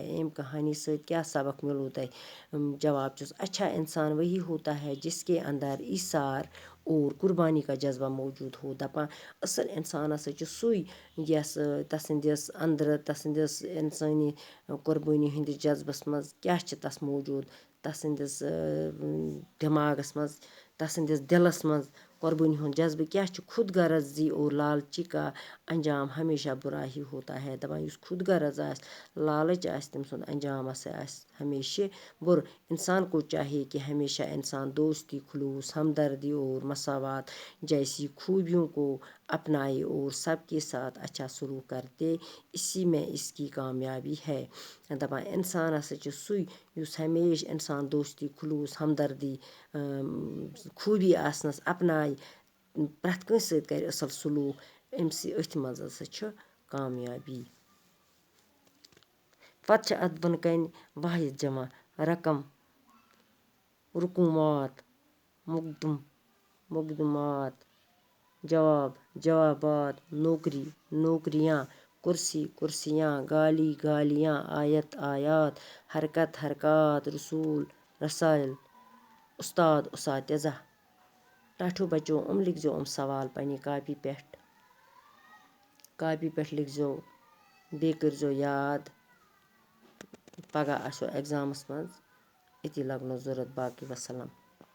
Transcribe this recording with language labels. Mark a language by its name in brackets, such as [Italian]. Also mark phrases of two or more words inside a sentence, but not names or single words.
[Kashmiri] امہِ کہانی سۭتۍ کیٛاہ سبق مِلوٕ تۄہہِ؟ جواب چھُس [Urdu] اچھا انسان وہی ہوتا ہے جس کے اندر ایثار اور قربانی کا جذبہ موجوٗد ہو۔ [Kashmiri] دپان اصل انسان ہسا چھُ سُے یس تسٕنٛدِس انٛدرٕ تسٕنٛدِس انسٲنی قۄربٲنی ہٕنٛدِس جذبس منٛز کیٛاہ چھِ تس موجوٗد، تسٕنٛدِس دٮ۪ماغس منٛز تسٕنٛدِس دِلس منٛز قۄربٲنی ہُنٛد جذبہٕ کیٛاہ چھُ۔ [Urdu] خود غرضی اور لالچی کا انجام ہمیشہ برا ہی ہوتا ہے۔ [Kashmiri] دپان یُس خود غرض آسہِ لالچ آسہِ تٔمۍ سُنٛد انجام ہسا آسہِ ہمیشہ بُرٕ۔ [Urdu] انسان کو چاہیے کہ ہمیشہ انسان دوستی، خلوص، ہمدردی اور مساوات جیسی خوبیوں کو اپنائے اور سب کے ساتھ اچھا سلوک کرتے، اسی میں اس کی کامیابی ہے۔ [Kashmiri] دپان انسان ہسا چھُ سُے یُس ہمیشہ انسان دوستی، خلوص، ہمدردی خوٗبی آسنس اپنایہِ، پرٛٮ۪تھ کٲنٛسہِ سۭتۍ کرِ اصل سلوٗک، أتھۍ منٛز ہسا چھِ کامیابی۔ پتہٕ چھِ اتھ بۄنہٕ کنہِ واحد جمع رقم، رقوٗمات، مقدم، [Urdu] مقدمات، جواب، جوابات، نوکری، نوکریاں، کرسی، کرسیاں، گالی، گالیاں، آیت، آیات، حرکت، حرکات، رسول، رسائل، استاد، اساتذہ۔ [Kashmiri] ٹاٹھیو بچو لکھ زیو سوال پننہِ کاپی پٮ۪ٹھ لکھ زیو، بیٚیہِ کٔرۍ زیو یاد، پگاہ آسیو ایٚگزامس منٛز أتی لگنو ضوٚرتھ۔ باقٕے وسلام۔